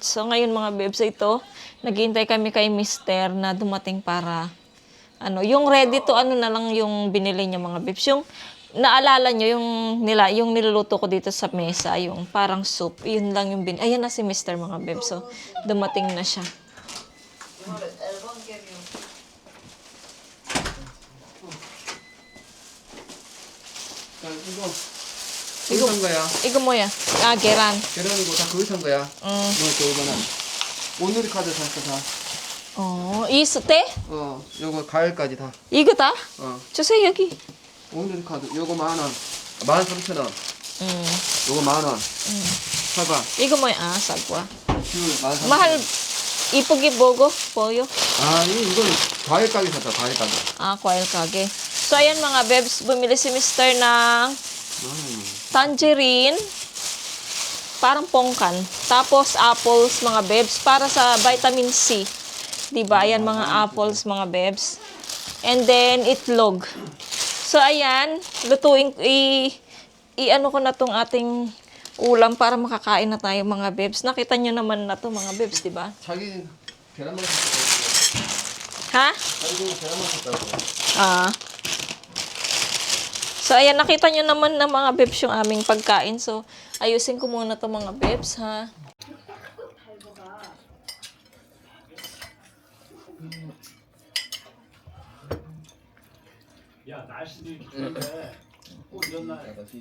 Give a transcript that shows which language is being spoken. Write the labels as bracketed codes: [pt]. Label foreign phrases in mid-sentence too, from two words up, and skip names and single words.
[tl] So, ngayon mga bebs, ito, naghihintay kami kay Mr. na dumating para, yung [en] ready to, [tl] na lang yung binili niya mga bebs. Yung, naalala nyo yung niluluto ko dito sa mesa, yung parang soup, yun lang yung ayan na si Mr. mga beb. So, dumating na siya. [ko] 이거 산 거야. 이거 뭐야? 계란. 계란이고 다 거기 산 거야. 뭐 저거는 오늘이 카드 샀어 다. 이스테? 요거 과일까지 다. 이거 다? 주세요, 여기. 오늘이 카드 요거 10,000원. 13,000원. 요거 10,000원. 사과. 이거 뭐야? 쌀과. 귤 13,000원. mahal, 이쁘게 보여? 이건 과일 가게 샀다. 과일 가게. 과일 가게. [tl] So, ayan mga bebs, bumili si Mr. ng tangerine, parang pongkan. Tapos, apples, mga bebs, para sa vitamin C. Diba? Ayan, mga apples, mga bebs. [en] And then, [tl] itlog. So, ayan, lutuin, i-ano ko na tong ating ulam para makakain na tayo, mga bebs. Nakita nyo naman na to, mga bebs, diba? [ko] 자기 계란만 샀다고. Ha? 자기 계란만 샀다고. [tl] So, ayan, nakita nyo naman na mga bebs yung aming pagkain. So, ayusin ko muna to mga bebs, ha? [ko] 야, 날씨도 좋은데 꼭 이런 날